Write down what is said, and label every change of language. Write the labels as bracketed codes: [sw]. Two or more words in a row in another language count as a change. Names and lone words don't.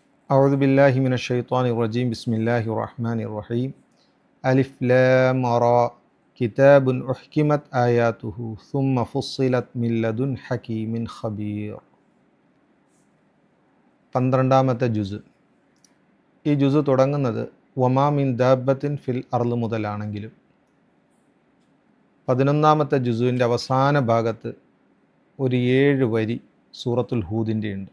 [ar] أعوذ بالله من الشيطان الرجيم بسم الله الرحمن الرحيم ألف لام را كتاب أحكمت آياته ثم فصلت من لدن حكيم خبير [ml] 12ാമത്തെ ജുസ്. ഈ ജുസ് തുടങ്ങുന്നത് [ar] وما من دابة في الأرض [ml] മുതലാണെങ്കിലും 11ാമത്തെ ജുസുവിൻ്റെ അവസാന ഭാഗത്ത് ഒരു 7 വരി സൂറത്തുൽ ഹൂദിൻ്റെ ഉണ്ട്.